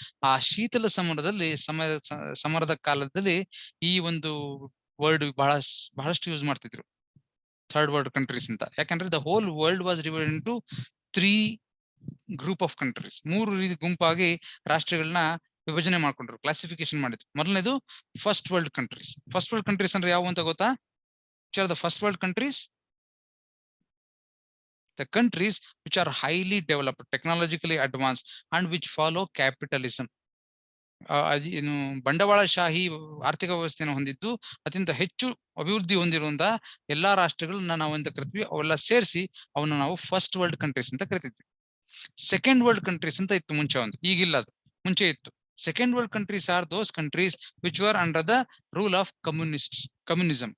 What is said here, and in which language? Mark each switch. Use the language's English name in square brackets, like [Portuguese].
[Kannada] ಆ ಶೀತಲ ಸಮರದಲ್ಲಿ ಸಮರದ ಕಾಲದಲ್ಲಿ ಈ ಒಂದು ವರ್ಡ್ ಬಹಳಷ್ಟು ಯೂಸ್ ಮಾಡ್ತಿದ್ರು, ಥರ್ಡ್ ವರ್ಲ್ಡ್ ಕಂಟ್ರೀಸ್ ಅಂತ. [English] ಯಾಕಂದ್ರೆ the whole world was divided into 3 group of countries. [Kannada] 3 ರೀತಿ ಗುಂಪಾಗಿ ರಾಷ್ಟ್ರಗಳನ್ನ ವಿಭಜನೆ ಮಾಡ್ಕೊಂಡ್ರು, ಕ್ಲಾಸಿಫಿಕೇಶನ್ ಮಾಡಿದ್ರು. ಮೊದಲನೇದು first world countries. First world countries ಅಂದ್ರೆ ಯಾವ ಅಂತ ಗೊತ್ತಾ? [English] Which are the first world countries? The countries which are highly developed, technologically advanced, and which follow capitalism. [Kannada] ಏನು ಬಂಡವಾಳಶಾಹಿ ಆರ್ಥಿಕ ವ್ಯವಸ್ಥೆಯನ್ನು ಹೊಂದಿದ್ದು ಅತ್ಯಂತ ಹೆಚ್ಚು ಅಭಿವೃದ್ಧಿ ಹೊಂದಿರುವಂತಹ ಎಲ್ಲಾ ರಾಷ್ಟ್ರಗಳನ್ನ ನಾವು ಅಂತ ಕರಿತೀವಿ. ಅವೆಲ್ಲ ಸೇರಿಸಿ ಅವನ್ನ ನಾವು ಫಸ್ಟ್ ವರ್ಲ್ಡ್ ಕಂಟ್ರೀಸ್ ಅಂತ ಕರಿತಿದ್ವಿ. ಸೆಕೆಂಡ್ ವರ್ಲ್ಡ್ ಕಂಟ್ರೀಸ್ ಅಂತ ಇತ್ತು ಮುಂಚೆ, ಒಂದು ಈಗಿಲ್ಲ, ಅದು ಮುಂಚೆ ಇತ್ತು. [English] Second world countries are those countries which were under the rule of communism.